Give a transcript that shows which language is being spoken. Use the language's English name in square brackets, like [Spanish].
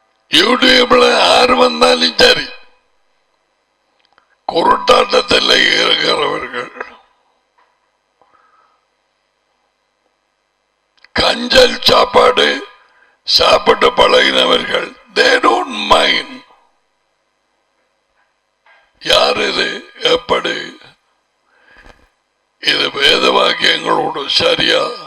[Tamil] யூடியூப்ல யார் வந்தாலும் சரி, குருட்டாட்டத்தில் இருக்கிறவர்கள் கஞ்சல் சாப்பாடு சாப்பிட்டு பழகினவர்கள் [English] they don't mind. [Tamil] யார் இது எப்படி இது வேத வாக்கியங்களோடு சரியா?